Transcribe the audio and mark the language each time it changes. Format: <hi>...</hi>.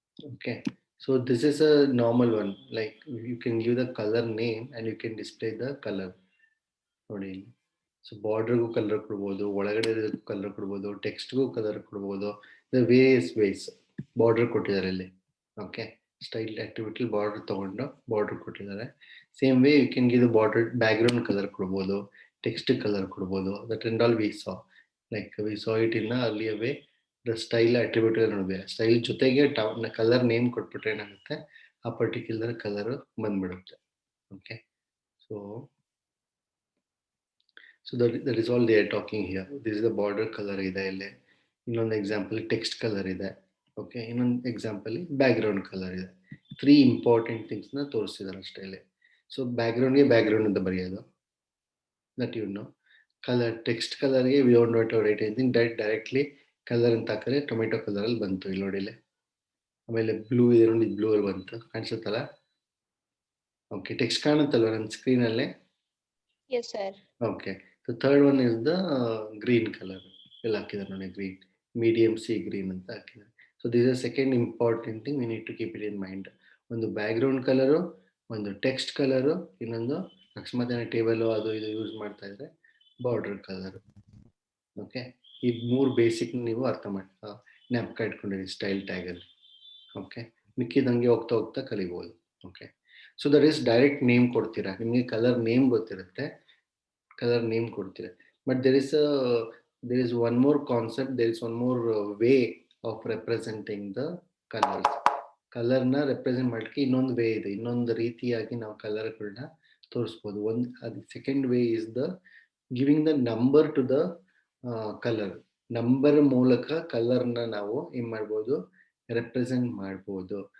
<en>Okay, so this is a normal one. Like you can give the color name and you can display the color.</en> <kn>ನೋಡಿ, so ಬಾರ್ಡರ್ಗೂ colour ಕೊಡ್ಬೋದು, ಒಳಗಡೆ colour ಕೊಡ್ಬೋದು, ಟೆಕ್ಸ್ಟ್ಗೂ colour ಕೊಡ್ಬೋದು. Various ways border ಕೊಟ್ಟಿದ್ದಾರೆ ಇಲ್ಲಿ. Okay, style activity border ತಗೊಂಡು border ಕೊಟ್ಟಿದ್ದಾರೆ.</kn> <en>same way you can give the</en> <kn>border background colour ಕೊಡ್ಬೋದು, ಟೆಕ್ಸ್ಟ್ ಕಲರ್ ಕೊಡ್ಬೋದು.</kn> <en>That and all we saw, like we saw it in earlier way.</en> <kn>The style attribute ನೋಡಿದೆ, style ಜೊತೆಗೆ colour name ಕೊಟ್ಬಿಟ್ರೆ ಏನಾಗುತ್ತೆ, ಆ particular colour ಬಂದ್ಬಿಡುತ್ತೆ.</kn> <en>Okay, so that is all they are talking here. This is the border color</en> <kn>ಇದೆ ಇಲ್ಲಿ. ಇನ್ನೊಂದು example text colour ಇದೆ. ಓಕೆ, ಇನ್ನೊಂದು ಎಕ್ಸಾಂಪಲ್ ಬ್ಯಾಕ್ಗ್ರೌಂಡ್ ಕಲರ್ ಇದೆ. 3 ಇಂಪಾರ್ಟೆಂಟ್ ಥಿಂಗ್ಸ್ನ ತೋರಿಸಿದ್ದಾರೆ ಅಷ್ಟೇ ಇಲ್ಲಿ. ಸೊ ಬ್ಯಾಕ್ಗ್ರೌಂಡ್ಗೆ ಬ್ಯಾಕ್ಗ್ರೌಂಡ್ ಅಂತ ಬರೆಯೋದು,</kn> <en>That you know.</en> <kn>Colour text ಕಲರ್ಗೆ</kn> <en>we don't know to write anything,</en> <kn>directly colour ಅಂತ ಹಾಕಿದ್ರೆ ಟೊಮೆಟೊ ಕಲರಲ್ಲಿ ಬಂತು ಇಲ್ಲಿ ನೋಡಿ ಇಲ್ಲಿ. ಆಮೇಲೆ ಬ್ಲೂ ಇದೆ ನೋಡಿ, ಬ್ಲೂ ಅಲ್ಲಿ ಬಂತು, ಕಾಣಿಸುತ್ತಲ್ಲ. ಓಕೆ, ಟೆಕ್ಸ್ಟ್ ಕಾಣುತ್ತಲ್ವ ನನ್ನ ಸ್ಕ್ರೀನಲ್ಲೇ?</kn> <en>Yes, sir. Okay, the third one is the green color.</en> <kn>Illa hakidare ನೋಡಿ,</kn> <en>green, medium C green</en> <kn>ಅಂತ ಹಾಕಿದ್ದಾರೆ.</kn> <en>So this is the second important thing we need to keep it in mind.</en> <kn>ಒಂದು background colour, ಒಂದು text colour, ಇನ್ನೊಂದು ಅಕಸ್ಮಾತ್ ಏನೋ table ಅದು ಇದು ಯೂಸ್ ಮಾಡ್ತಾ ಇದ್ರೆ ಬಾರ್ಡರ್ ಕಲರ್. ಓಕೆ, ಈ 3 ಬೇಸಿಕ್ ನೀವು ಅರ್ಥ ಮಾಡಿ ಜ್ಞಾಪಕ ಇಟ್ಕೊಂಡಿರಿ ಸ್ಟೈಲ್ ಟ್ಯಾಗಲ್ಲಿ. ಓಕೆ, ಮಿಕ್ಕಿದಂಗೆ ಹೋಗ್ತಾ ಹೋಗ್ತಾ ಕಲಿಬಹುದು. Okay,</kn> <en>so that is</en> <kn>direct name ಕೊಡ್ತೀರಾ, ನಿಮಗೆ ಕಲರ್ ನೇಮ್ ಗೊತ್ತಿರುತ್ತೆ, ಕಲರ್ ನೇಮ್ ಕೊಡ್ತೀರಾ. But</kn> <en>there is one more concept, there is one more way of representing the colors.</en> <kn>ಕಲರ್ನ ರೆಪ್ರೆಸೆಂಟ್ ಮಾಡಲಿಕ್ಕೆ ಇನ್ನೊಂದು ವೇ ಇದೆ, ಇನ್ನೊಂದು ರೀತಿಯಾಗಿ ನಾವು ಕಲರ್ಗಳನ್ನ ತೋರಿಸ್ಬೋದು.</kn> <en>ಅದು second way is the giving the number to the colour.</en> <kn>Number ಮೂಲಕ ಕಲರ್ನ ನಾವು ಏನ್ ಮಾಡ್ಬೋದು, ರೆಪ್ರೆಸೆಂಟ್ ಮಾಡ್ಬೋದು.</kn>